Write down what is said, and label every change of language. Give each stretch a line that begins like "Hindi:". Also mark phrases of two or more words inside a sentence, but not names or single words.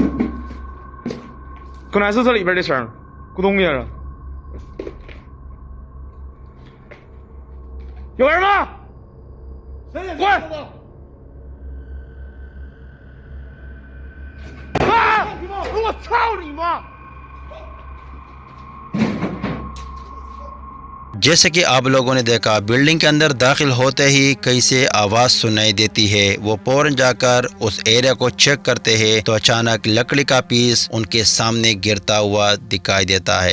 Chinese: 刚才是这里边的声，咕咚一下。有人吗？谁？滚！啊！我操你妈！
Hindi: जैसे कि आप लोगों ने देखा बिल्डिंग के अंदर दाखिल होते ही कहीं से आवाज़ सुनाई देती है। वो फौरन जाकर उस एरिया को चेक करते हैं तो अचानक लकड़ी का पीस उनके सामने गिरता हुआ दिखाई देता है।